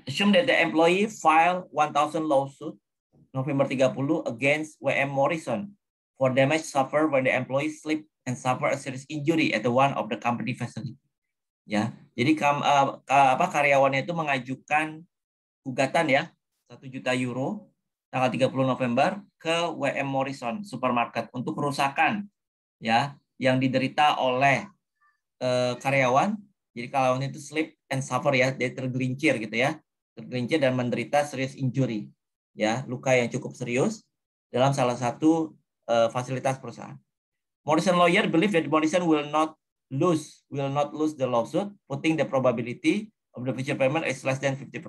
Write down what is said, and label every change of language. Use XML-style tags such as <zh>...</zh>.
<en>Assume that the employee file 1,000 lawsuit November 30 against WM Morrison for damage suffered when the employee slipped and suffered a serious injury at one of the company facility. Ya.</en> <id>Jadi karyawannya itu mengajukan gugatan ya 1 juta euro tanggal 30 November ke WM Morrison Supermarket untuk kerusakan ya yang diderita oleh karyawan. Jadi karyawan itu</id> <en>slip and suffer</en> <id>ya, dia tergelincir gitu ya, tergelincir dan menderita</id> <en>serious injury</en> <id>ya, luka yang cukup serius dalam salah satu fasilitas perusahaan.</id> <en>Morrison lawyer believe that Morrison will not lose the lawsuit, putting the probability of the future payment is less than 50%.</en>